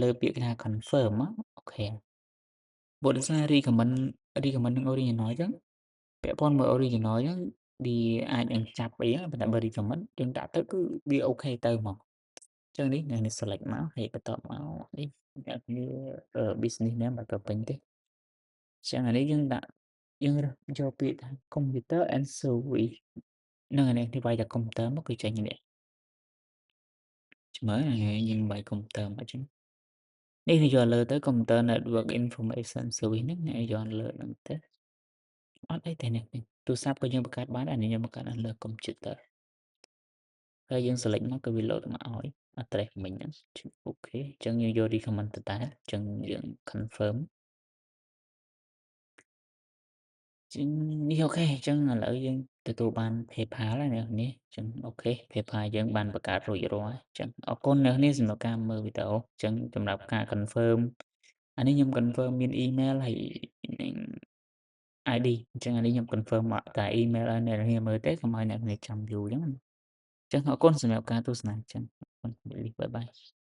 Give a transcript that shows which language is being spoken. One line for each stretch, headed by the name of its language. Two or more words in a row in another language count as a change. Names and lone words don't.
Khmer: លើពាក្យថា confirm មកអូខេបើដោយសារ recommend នឹង original អញ្ចឹងពាក់ព័ន្ធមួយ original អញ្ចឹងវាអាចនឹងចាប់អីប៉ុន្តែបើ recommend យើងដាក់ទៅគឺវាអូខេទៅហ្មងចឹងនេះអ្នកនេះ select មកហើយបន្ទាប់មកនេះអ្នកវា
English: business name
Khmer: បាត់ទៅពេញទេចឹងអានេះយើងរើសយកពាក្យថា
English: computer and service
Khmer: ហ្នឹងហើយនេះវាយតែ computer មកគឺចេញនេះ មើលយើងវាយ computer មកចឹងនេះគឺយកលើទៅ
English: computer network information service
Khmer: ហ្នឹងអ្នកយកលើហ្នឹងទៅអត់អីទេនេះទូរស័ព្ទក៏យើងបង្កើតបាន ដែរនេះខ្ញុំបង្កើតនៅលើ computer ហើយយើង select មកគឺវា load មកឲ្យ address មិញហ្នឹងអូខេអញ្ចឹងយើងយក recommend ទៅដែរអញ្ចឹងយើង confirm ចឹងនេះអូខេអញ្ចឹងឥឡូវយើងទទួលបាន PayPal ហើយអ្នកនេះអញ្ចឹងអូខេ PayPal យើងបានបង្កើតរួចរាល់ហើយអញ្ចឹងអរគុណអ្នកនេះសម្រាប់ការមើលវីដេអូអញ្ចឹងសម្រាប់ការ confirm អានេះខ្ញុំ confirm មានអ៊ីមែលហើយនិង ID អញ្ចឹងអានេះខ្ញុំ confirm មកតែអ៊ីមែលឲ្យអ្នកនាងមើលទេកុំឲ្យអ្នកនាងចាំយូរអញ្ចឹងណាអញ្ចឹងអរគុណសម្រាប់ការទស្សនាអញ្ចឹងអរគុណបាយបាយ